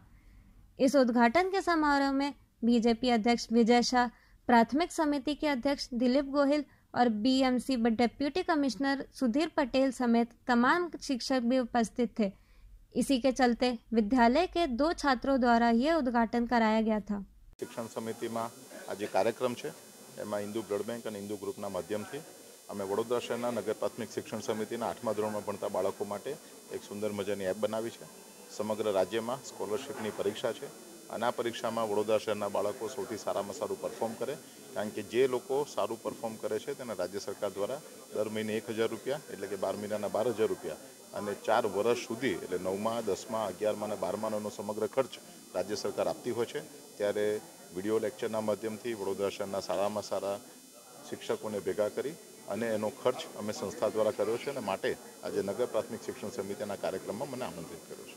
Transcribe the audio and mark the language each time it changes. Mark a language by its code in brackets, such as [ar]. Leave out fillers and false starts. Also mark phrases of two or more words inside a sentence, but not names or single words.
[hi] इस उद्घाटन के समारोह में बीजेपी अध्यक्ष विजय शाह, प्राथमिक समिति के अध्यक्ष दिलीप गोहिल और BMC डिप्टी कमिश्नर सुधीर पटेल समेत तमाम शिक्षक भी उपस्थित थे। इसी के चलते विद्यालय के 2 छात्रों द्वारा यह उद्घाटन कराया गया था। शिक्षण समिति में आज कार्यक्रम है [gu] એમાં હિંદુ બ્લડ બેંક ઔર હિંદુ ગ્રુપના માધ્યમથી અમે વડોદરા શહેરના નગર પ્રાથમિક શિક્ષણ સમિતિના 8મા ધોરણમાં ભણતા બાળકો માટે એક સુંદર મજાની એપ બનાવી છે। [hi] समग्र राज्य में [gu] સ્કૉલરશીપની પરીક્ષા [hi] है और [gu] આ પરીક્ષા મેં વડોદરા શહેરના બાળકો સૌથી સારામાં સારું પરફૉર્મ કરે, કારણ કે જે લોકો સારું પરફૉર્મ કરે છે તેને રાજ્ય સરકાર દ્વારા દર મહીને 1000 રૂપિયા એટલે કે 12 મહીનાના 12000 રૂપિયા અને 4 વર્ષ સુધી એટલે 9મા 10મા 11મા અને 12માનો સમગ્ર ખર્ચ રાજ્ય સરકાર આપતી હોય છે। ત્યારે વિડીયો લેક્ચરના માધ્યમથી વડોદરા શહેરના સારામાં સારા શિક્ષકોને ભેગા કરી અને એનો ખર્ચ અમે સંસ્થા દ્વારા કર્યો છે અને માટે આજે નગર પ્રાથમિક શિક્ષણ સમિતિના કાર્યક્રમમાં મને આમંત્રિત કર્યો છે।